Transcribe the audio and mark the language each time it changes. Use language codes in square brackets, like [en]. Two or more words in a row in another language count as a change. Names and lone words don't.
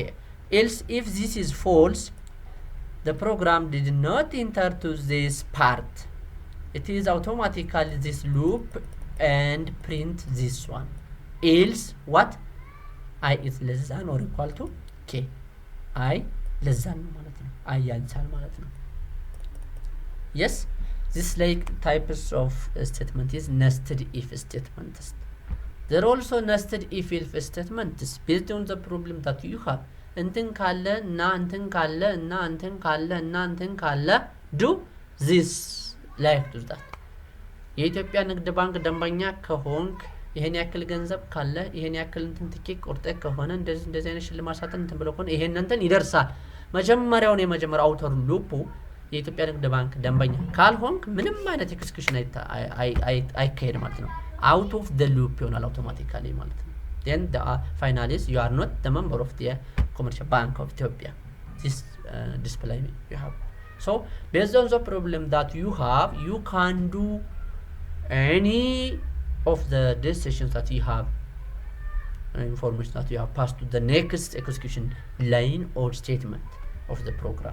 [en] Else, if this is false, the program did not enter to this part. It is automatically this loop and print this one. Else what? I is less than or equal to k. I less than [am] ማለት ነው። [en] I [am] ያንሳል ማለት ነው። [en] Yes, this like types of statement is nested if statements. There are also nested if statements based on the problem that you have. [am] እንትን ካለ እና እንትን ካለ እና እንትን ካለ እና እንትን ካለ [en] do this like do that. [am] የኢትዮጵያ ንግድ ባንክ ደንበኛ ከሆንክ ይሄን ያክል ገንዘብ ካለ ይሄን ያክል እንትን ትኬት ቆርጠህ ከሆነ እንደዚህ አይነት ሽልማት ሳጥን እንትን ብሎ ከሆነ ይሄን እንትን ይደርሳል። መጀመሪያውን የመጀመሪያው አውተር ሉፑ የኢትዮጵያ ንግድ ባንክ ደንበኛ ካልሆንክ ምንም አይነት ኤክስኪዩሽን አይካሄድ ማለት ነው። [en] out of the loop [am] ይሆናል automatically ማለት ነው። [en] Then the final is you are not the member of the Commercial Bank of Ethiopia. This display you have. So based on the problem that you have, you can do any of the decisions that you have, information that you have passed to the next execution line or statement of the program.